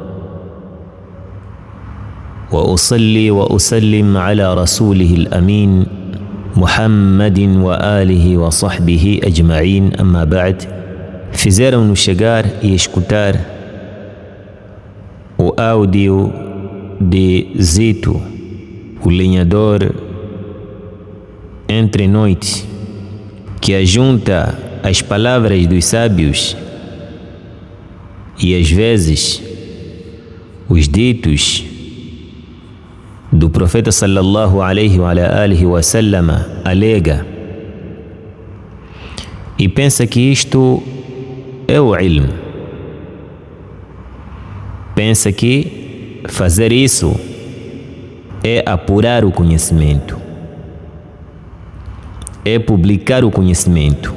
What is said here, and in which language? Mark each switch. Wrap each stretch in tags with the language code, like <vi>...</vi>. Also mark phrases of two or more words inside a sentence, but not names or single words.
<ar>وأصلي وأسلم على رسوله الأمين محمد وآله وصحبه أجمعين. أما بعد،</ar> <pt>fizeram-nos chegar e escutar o áudio de Zito, o lenhador entre noite, que ajunta as palavras dos sábios e às vezes os ditos do profeta</pt> <ar>صلى الله عليه وآله وسلم,</ar> <pt>alega e pensa que isto é o ilm, pensa que fazer isso é apurar o conhecimento, é publicar o conhecimento.</pt>